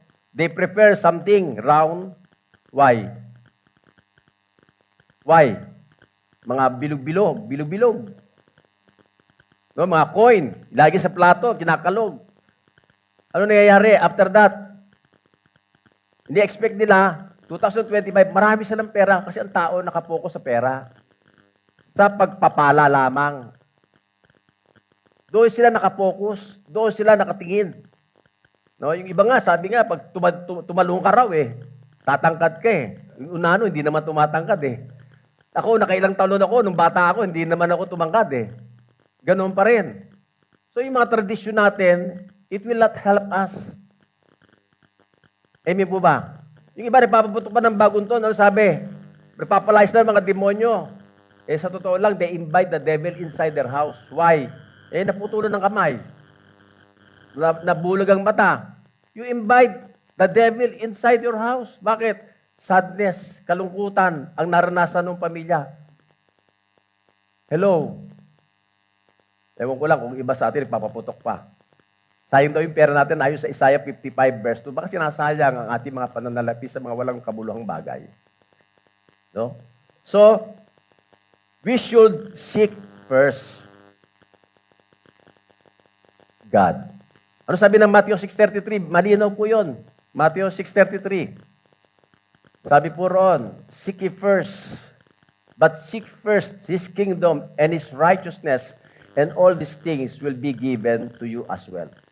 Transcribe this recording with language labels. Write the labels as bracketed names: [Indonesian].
[English] They prepare something round. Why? Why? [Filipino] Mga bilog-bilog. No, mga coin, ilagay sa plato, kinakalog. Ano nangyayari [English] after that? [Filipino] Hindi expect nila, 2025, marami silang pera kasi ang tao nakapokus sa pera. Sa pagpapala lamang. Doon sila nakapokus, doon sila nakatingin. No, yung iba nga, sabi nga, pag tumalong ka raw tatangkad ka Yung unano, hindi naman tumatangkad Ako, nakailang taon ako, nung bata ako, hindi naman ako tumangkad Ganoon pa rin. So yung mga tradisyon natin, [English] it will not help us. [Filipino] Amen po ba? Yung iba, nagpapaputok pa ng bagong taon, ano sabi? Nagpapalayas na mga demonyo. Sa totoo lang, [English] they invite the devil inside their house. Why? [Filipino] Naputulan ng kamay. Nabulag ang mata. [English] You invite the devil inside your house. [Filipino] Bakit? Sadness, kalungkutan, ang naranasan ng pamilya. Hello? Ewan ko lang kung iba sa atin, nagpapaputok pa. Sayang daw yung pera natin ayon sa Isaiah 55 verse 2. Baka sinasayang ang ating mga pananalapi sa mga walang kabuluhang bagay. No? [English] So, we should seek first God. [Filipino] Ano sabi ng Matthew 6:33? Malinaw po yun. Matthew 6:33. Sabi po roon, [English] seek ye first, but seek first His kingdom and His righteousness, and all these things will be given to you as well.